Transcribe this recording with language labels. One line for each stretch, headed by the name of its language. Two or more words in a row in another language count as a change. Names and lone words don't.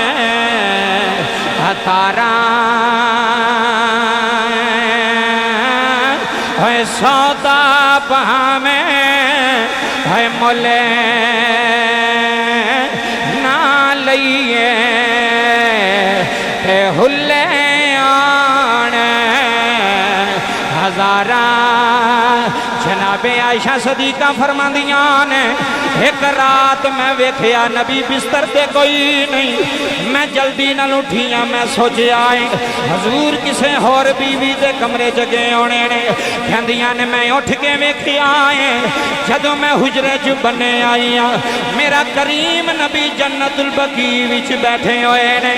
Punjabi: ਹਤਾਰਾ ਹੋਏ ਸੌਦਾ ਭਾਵੇਂ ਹੋਏ ਮੁੱਲੇ ਨਾ ਲਈਏ ਤੇ ਹੁੱਲੇ ਆਣ ਹਜ਼ਾਰਾਂ। ਜਨਾਬੇ ਆਇਸ਼ਾ ਸਦੀਕਾ ਫ਼ਰਮਾਂਦੀਆਂ ਨੇ ਇਕ ਰਾਤ ਮੈਂ ਵੇਖਿਆ ਨਬੀ ਬਿਸਤਰ ਤੇ ਕੋਈ ਨਹੀਂ, ਮੈਂ ਜਲਦੀ ਨਾਲ ਉਠਿਆ, ਮੈਂ ਸੋਚਿਆ ਹਜ਼ੂਰ ਕਿਸੇ ਹੋਰ ਬੀਵੀ ਦੇ ਕਮਰੇ ਚ ਗਏ ਹੋਣੇ ਨੇ। ਕਹਿੰਦੀਆਂ ਨੇ ਮੈਂ ਉਠ ਕੇ ਵੇਖਿਆ ਹੈ, ਜਦੋਂ ਮੈਂ ਹੁਜਰੇ ਚ ਬਣੇ ਆਈ ਹਾਂ ਮੇਰਾ ਕਰੀਮ ਨਬੀ ਜੰਨਤੁਲ ਬਕੀ ਵਿਚ ਬੈਠੇ ਹੋਏ ਨੇ।